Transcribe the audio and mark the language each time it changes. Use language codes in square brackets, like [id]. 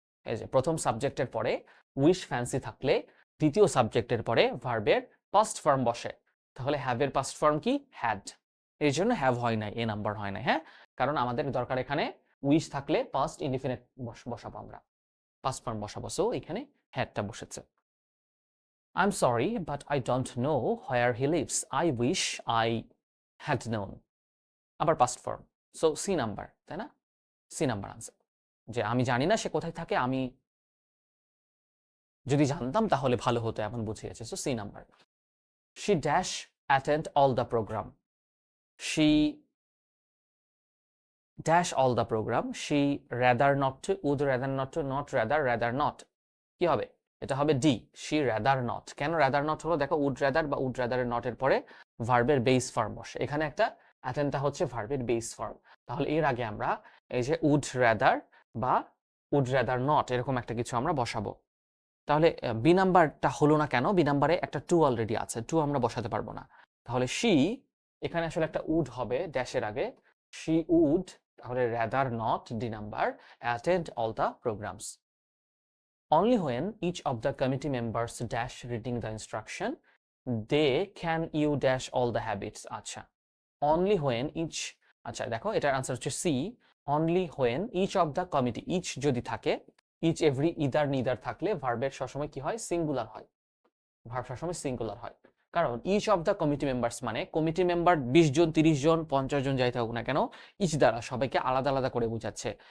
[bn] এই যে প্রথম সাবজেক্টের পরে উইশ ফ্যান্সি থাকলে দ্বিতীয় সাবজেক্টের পরে ভার্বের পাস্ট ফর্ম বসে, তাহলে হ্যাভের পাস্ট ফর্ম কি? হ্যাড। এই জন্য হ্যাভ হয় নাই, এ নাম্বার হয় নাই। হ্যাঁ, কারণ আমাদের দরকার এখানে উইশ থাকলে পাস্ট ইনডিফিনিট বসাবো আমরা, পাস্ট ফর্ম বসাবো। সো এখানে হ্যাডটা বসেছে। [en] I'm sorry, but I don't know where he lives. I wish I had known. [bn] আবার past form. So C number, তাই না? সি নাম্বার আনসার, যে আমি জানি না সে কোথায় থাকে, আমি যদি জানতাম তাহলে ভালো হতো, এমন বুঝিয়েছে। So C number. [en] She dash attend all the program. She dash all the program. She rather not to, would rather not to, not rather, rather not. [bn] কি হবে? এটা হবে ডি, [en] she rather not। [bn] কেন rather not হলো? দেখো [en] would rather [bn] বা would rather এর not এর পরে ভার্বের বেস ফর্ম বসে। এখানে একটা attendটা হচ্ছে ভার্বের বেস ফর্ম। তাহলে এর আগে আমরা এই যে would rather বা [en] would rather not [bn] এরকম একটা কিছু আমরা বসাবো। তাহলে বি নাম্বারটা হলো না কেন? বি নাম্বারে একটা টু অলরেডি আছে, টু আমরা বসাতে পারবো না। তাহলে শি, এখানে আসলে একটা উড হবে ড্যাশের আগে, শি উড, তাহলে rather not D number, [en] attend all the programs. Only when each of the committee members dash reading the instruction, they can you dash all the habits. [bn] আচ্ছা, only when each, আচ্ছা দেখো এটার answer হচ্ছে C, [en] only when each of the committee, [bn] each যদি থাকে, each every either neither থাকলে ভার্বের সবসময় কি হয়? সিঙ্গুলার হয়। ভার্ব সবসময় সিঙ্গুলার হয়, কারণ each of the committee members মানে কমিটি মেম্বার 20 জন 30 জন 50 জন যাই থাকুক না কেন, ইচ দ্বারা সবাইকে আলাদা আলাদা করে বোঝাচ্ছে।